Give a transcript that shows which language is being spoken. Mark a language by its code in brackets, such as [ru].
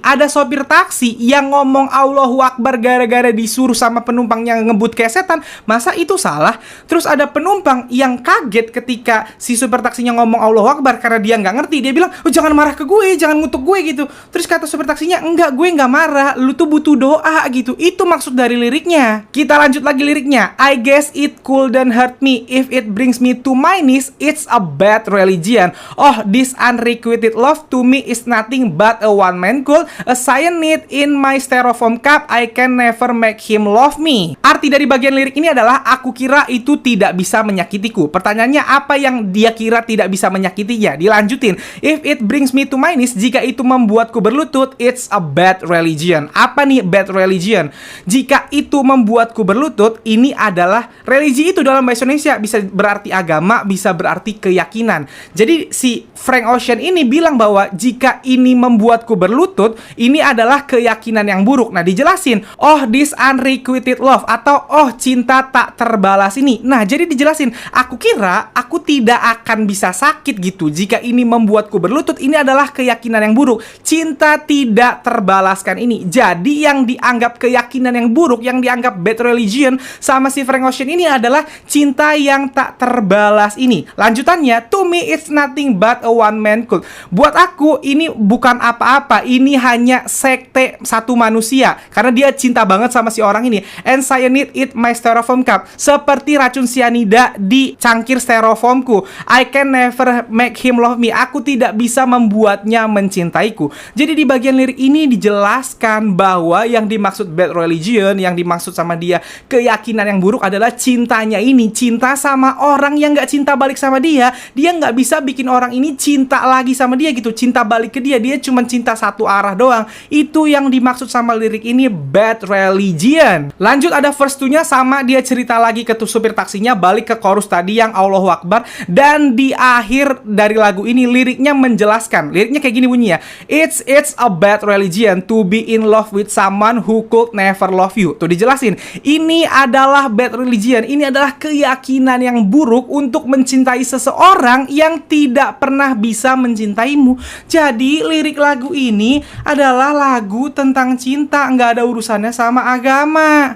[id] Ada sopir taksi yang ngomong Allahu Akbar gara-gara disuruh sama penumpang yang ngebut kayak setan, masa itu salah? Terus ada penumpang yang kaget ketika si supir taksinya ngomong Allahu Akbar karena dia nggak ngerti. Dia bilang, oh jangan marah ke gue, jangan ngutuk gue gitu. Terus kata supir taksinya, enggak, gue nggak marah, lu tuh butuh doa gitu. Itu maksud dari liriknya. Kita lanjut lagi liriknya. [en] I guess it couldn't hurt me if it brings me to my knees, it's a bad religion. Oh, this unrequited love to me is nothing but a one-man cult, a cyanide in my styrofoam cup, I can never make him love me. [id] Arti dari bagian lirik ini adalah aku kira itu tidak bisa menyakitiku. Pertanyaannya, apa yang dia kira tidak bisa menyakitinya? Dilanjutin, [en] if it brings me to my knees, [id] jika itu membuatku berlutut, [en] it's a bad religion. [id] Apa nih bad religion? Jika itu membuatku berlutut, ini adalah religi. Itu dalam bahasa Indonesia bisa berarti agama, bisa berarti keyakinan. Jadi si Frank Ocean ini bilang bahwa jika ini membuatku berlutut, ini adalah keyakinan yang buruk. Nah dijelasin, [en] oh this unrequited love, [id] atau oh cinta tak terbalas ini. Nah jadi dijelasin, aku kira aku tidak akan bisa sakit gitu jika ini membuatku berlutut. Ini adalah keyakinan yang buruk, cinta tidak terbalaskan ini. Jadi yang dianggap keyakinan yang buruk, yang dianggap bad religion sama si Frank Ocean ini adalah cinta yang tak terbalas ini. Lanjutannya, [en] to me it's nothing but a one man cult. [id] Buat aku ini bukan apa-apa, ini hanya sekte satu manusia karena dia cinta banget sama si orang ini. [en] And cyanide it my styrofoam [id] lengkap. Seperti racun sianida di cangkir styrofoamku. [en] I can never make him love me. [id] Aku tidak bisa membuatnya mencintaiku. Jadi di bagian lirik ini dijelaskan bahwa yang dimaksud bad religion, yang dimaksud sama dia keyakinan yang buruk adalah cintanya ini. Cinta sama orang yang gak cinta balik sama dia. Dia gak bisa bikin orang ini cinta lagi sama dia gitu. Cinta balik ke dia. Dia cuma cinta satu arah doang. Itu yang dimaksud sama lirik ini bad religion. Lanjut ada verse 2-nya sama, dia cerita lagi ke supir taksinya, balik ke chorus tadi yang Allahu Akbar. Dan di akhir dari lagu ini liriknya menjelaskan. Liriknya kayak gini bunyinya. [en] It's a bad religion to be in love with someone who could never love you. [id] Tuh dijelasin. Ini adalah bad religion. Ini adalah keyakinan yang buruk untuk mencintai seseorang yang tidak pernah bisa mencintaimu. Jadi lirik lagu ini adalah lagu tentang cinta, nggak ada urusannya sama agama.